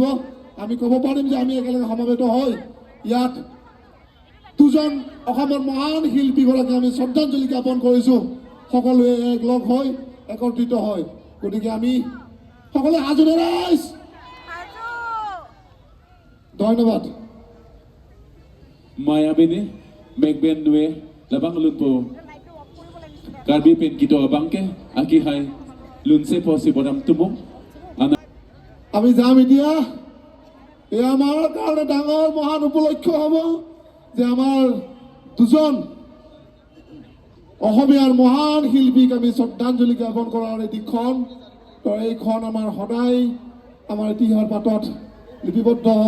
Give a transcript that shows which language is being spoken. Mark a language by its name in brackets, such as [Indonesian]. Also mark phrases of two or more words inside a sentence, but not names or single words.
[Assamese] আমি ক'ব পাৰিম যে আমি একেলগে সমবেত হৈ ইয়াত দুজন অসমৰ মহান শিল্পীগৰাকী আমি শ্ৰদ্ধাঞ্জলি জ্ঞাপন কৰিছোঁ, সকলোৱে একলগ হৈ একত্ৰিত হয়। গতিকে আমি সকলোৱে সাজু নে ৰাইজ? ধন্যবাদ। [Karbi] Mayabini, Megbenwe, Labang Lunpo, Karbi Penkito Abanke, Akihai, Lunse Posi Bodam Tumo. [Assamese] আমি যাম এতিয়া। এই আমাৰ কাৰণে ডাঙৰ মহান উপলক্ষ হ'ব যে আমাৰ দুজন অসমীয়াৰ মহান শিল্পীক আমি শ্ৰদ্ধাঞ্জলি জ্ঞাপন কৰাৰ এই দিশখন, তো এইখন আমাৰ সদায় আমাৰ ইতিহাসৰ পাতত লিপিবদ্ধ হ'ব।